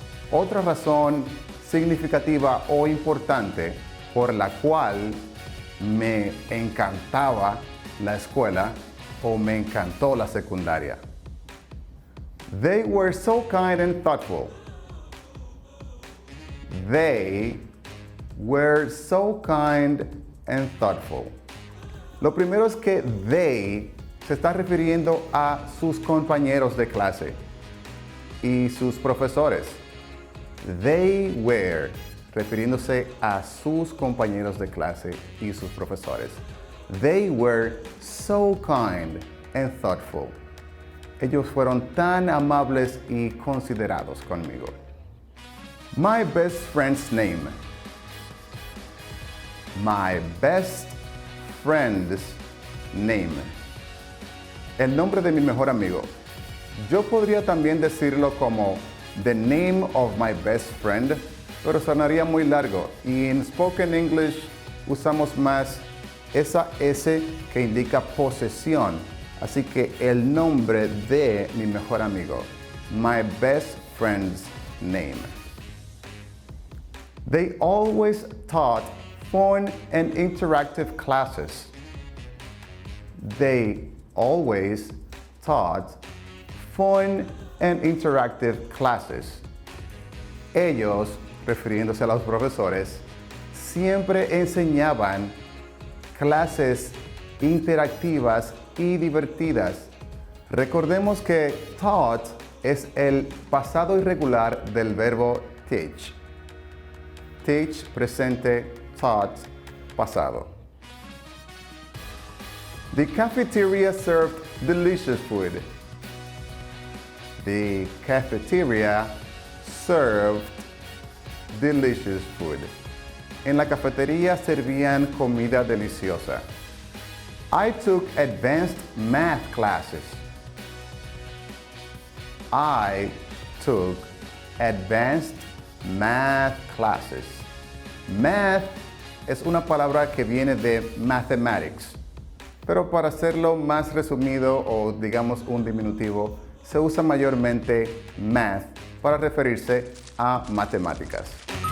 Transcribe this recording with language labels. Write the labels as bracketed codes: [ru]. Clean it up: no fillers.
[es] Otra razón significativa o importante por la cual me encantaba la escuela o me encantó la secundaria. [en] They were so kind and thoughtful. They were so kind and thoughtful. [es] Lo primero es que they se está refiriendo a sus compañeros de clase y sus profesores. [en] They were, [es] refiriéndose a sus compañeros de clase y sus profesores. [en] They were so kind and thoughtful. [es] Ellos fueron tan amables y considerados conmigo. [en] My best friend's name. My best friend's name. [es] El nombre de mi mejor amigo. Yo podría también decirlo como [en] the name of my best friend, [es] pero sonaría muy largo. Y en Spoken English usamos más esa S que indica posesión. Así que el nombre de mi mejor amigo. [en] My best friend's name. They always taught fun and interactive classes. They always taught fun and interactive classes. [es] Ellos, refiriéndose a los profesores, siempre enseñaban clases interactivas y divertidas. Recordemos que taught es el pasado irregular del verbo teach. Teach, presente, taught, pasado. [en] The cafeteria served delicious food. The cafeteria served delicious food. [es] En la cafetería servían comida deliciosa. [en] I took advanced math classes. I took advanced math classes. [es] Math es una palabra que viene de mathematics, pero para hacerlo más resumido o digamos un diminutivo, se usa mayormente math para referirse a matemáticas.